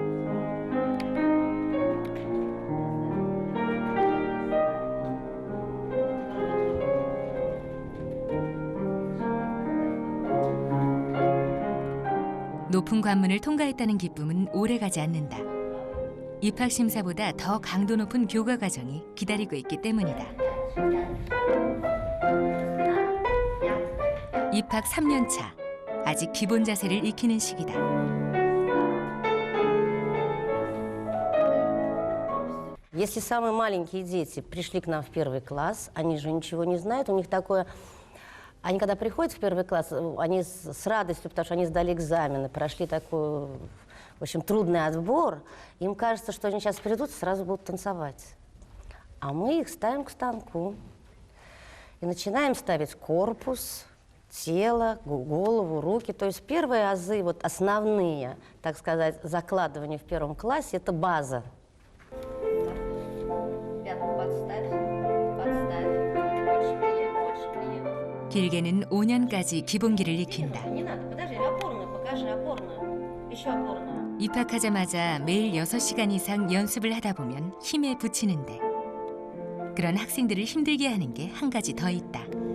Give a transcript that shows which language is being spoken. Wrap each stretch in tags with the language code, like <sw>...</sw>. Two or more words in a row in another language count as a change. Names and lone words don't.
<ko>높은 관문을 통과했다는 기쁨은 오래가지 않는다. 입학 심사보다 더 강도 높은 교과 과정이 기다리고 있기 때문이다. 입학 3년 차, 아직 기본 자세를 익히는 시기다.</ko> <ru>Если самые маленькие дети пришли к нам в первый класс, они же ничего не знают, у них такое... Они когда приходят в первый класс, они с радостью, потому что они сдали экзамены, прошли такой, в общем, трудный отбор, им кажется, что они сейчас придут и сразу будут танцевать. А мы их ставим к станку и начинаем ставить корпус, тело, голову, руки. То есть первые азы, вот основные, так сказать, закладывания в первом классе, это база.</ru> <ko>길게는 5년까지 기본기를 익힌다. 입학하자마자 매일 6시간 이상 연습을 하다 보면 힘에 부치는데 그런 학생들을 힘들게 하는 게 한 가지 더 있다.</ko>